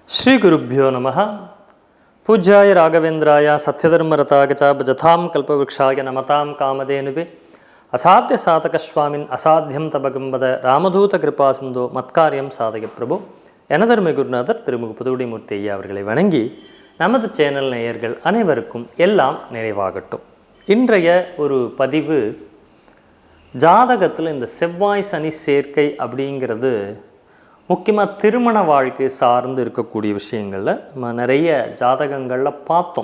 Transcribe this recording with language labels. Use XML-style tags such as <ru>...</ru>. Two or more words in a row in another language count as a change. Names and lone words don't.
<sa>श्री गुरुभ्यो नमः। पूज्याय राघवेन्द्राय सत्यधर्मरताय च भजतां कल्पवृक्षाय नमतां कामधेनुवे असाध्य साधकस्वामिन् असाध्यं तपगुंबद रामदूत कृपा सिंधो मत्कार्यं साधक प्रभु</sa> <ta>எனதருமை குருநாதர் திருமுக புதுவுடைமூர்த்தி ஐயா அவர்களை வணங்கி நமது சேனல் நேயர்கள் அனைவருக்கும் எல்லாம் நிறைவாகட்டும். இன்றைய ஒரு பதிவு ஜாதகத்தில் இந்த செவ்வாய் சனி சேர்க்கை அப்படிங்கிறது முக்கியமாக திருமண வாழ்க்கை சார்ந்து இருக்கக்கூடிய விஷயங்களில் நம்ம நிறைய ஜாதகங்களில் பார்த்தோம்.</ta>